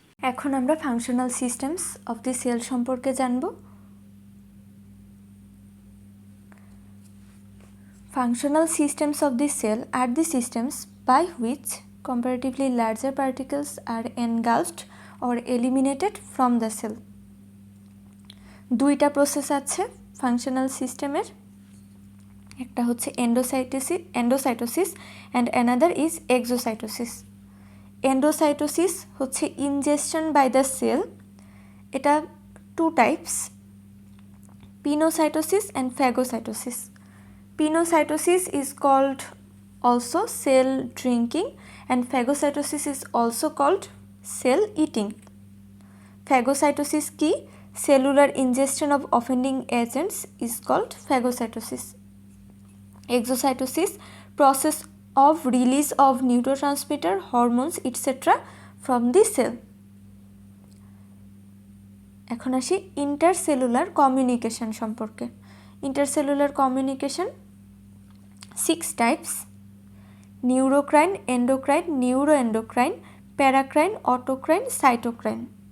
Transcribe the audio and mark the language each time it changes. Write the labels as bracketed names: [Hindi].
[Bangla] এখন আমরা functional systems of the sell সম্পর্কে জানব। [English] Functional systems of the cell are the systems by which comparatively larger particles are engulfed or eliminated from the cell. [Bangla] দুইটা process আছে functional সিস্টেমের, একটা হচ্ছে endocytosis [English] And another is exocytosis. [Bangla] Endocytosis হচ্ছে [English] injection by the cell, [Bangla] এটা two types, pinocytosis and phagocytosis. [English] Pinocytosis is called also cell drinking and phagocytosis is also called cell eating. Phagocytosis ki cellular ingestion of offending agents is called phagocytosis. Exocytosis process of release of neurotransmitter, hormones etc. from the cell. [Bangla] এখন আসি intercellular communication সম্পর্কে। [English] Intercellular communication 6 types: neurocrine, endocrine, neuroendocrine, paracrine, autocrine, cytocrine.